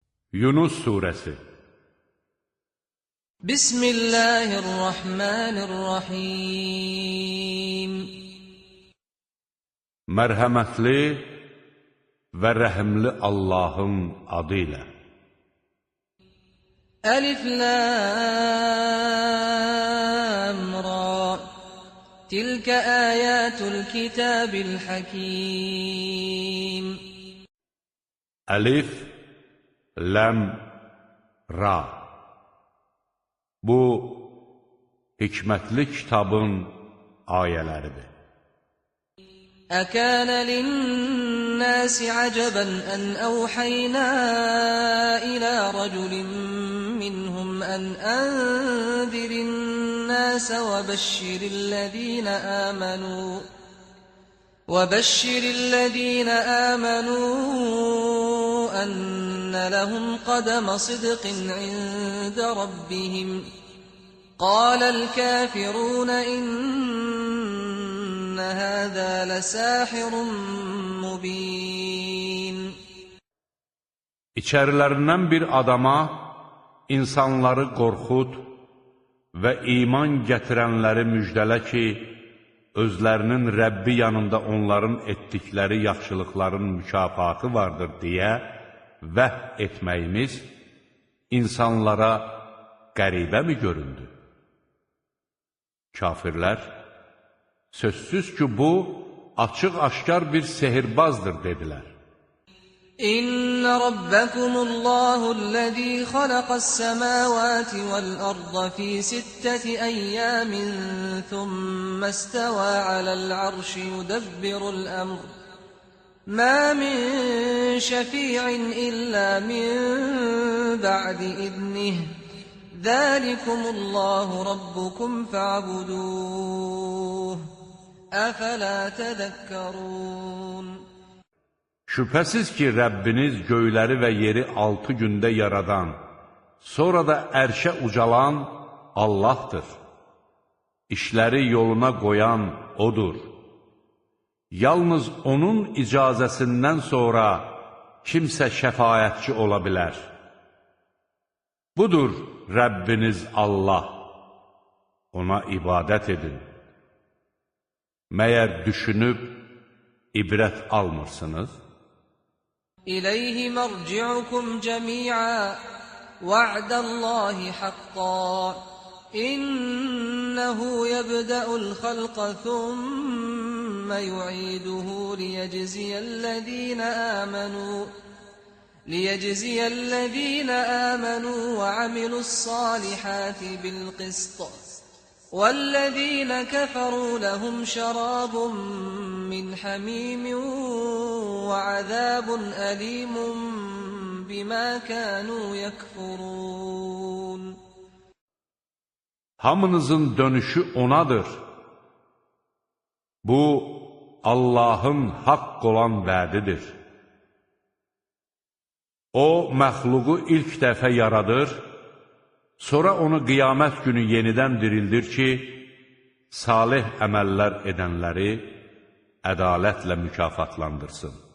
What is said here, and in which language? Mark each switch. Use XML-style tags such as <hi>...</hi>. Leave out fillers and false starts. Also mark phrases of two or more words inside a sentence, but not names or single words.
<az>Yunus Suresi</az> <ar>Bismillahirrahmanirrahim.</ar> <az>Mərhəmətli və rəhimli Allahın adı ilə.</az> <ar>الر. تلك آيات الكتاب الحكيم.</ar> <az>Əlif, Ləm, Ra. Bu, hikmətli kitabın ayələridir.</az> <ar>أكان للناس عجبا أن أوحينا إلى رجل منهم أن أنذر الناس وبشر الذين آمنوا أن لهم قدم صدق عند ربهم قال الكافرون إن هذا لساحر مبين.</ar> <az>İçərilərindən bir adama insanları qorxud və iman gətirənləri müjdələ ki, özlərinin Rəbbi yanında onların etdikləri yaxşılıqların mükafatı vardır deyə vəh etməyimiz insanlara qəribəmi göründü? Kafirlər, sözsüz ki, bu, açıq-aşkar bir sehirbazdır, dedilər.</az> <ar>إن ربكم الله الذي خلق السماوات والأرض في ستة أيام ثم استوى على العرش يدبر الأمر. ما من شفيع إلا من بعد إذنه. ذلكم الله ربكم فاعبدوه. أفلا تذكرون.</ar> <az>Şübhəsiz ki, Rəbbiniz göyləri və yeri 6 gündə yaradan, sonra da ərşə ucalan Allahdır. İşləri yoluna qoyan O'dur. Yalnız O'nun icazəsindən sonra kimsə şəfaətçi ola bilər. Budur Rəbbiniz Allah. Ona ibadət edin. Məyər düşünüb ibrət almırsınız?</az> <ar>إليه مرجعكم جميعا وعد الله حقا إنه يبدأ الخلق ثم يعيده ليجزي الذين آمنوا وعملوا الصالحات بالقسط. وَالَّذِينَ كَفَرُوا لَهُمْ شَرَابٌ مِّنْ حَمِيمٍ وَعَذَابٌ أَلِيمٌ بِمَا كَانُوا يَكْفُرُونَ.</ar> <az>Hamınızın dönüşü O'nadır. Bu, Allah'ın haqq olan vədidir. O, məxluqu ilk dəfə yaradır, sonra onu qiyamət günü yenidən dirildir ki, salih əməllər edənləri ədalətlə mükafatlandırsın.</az>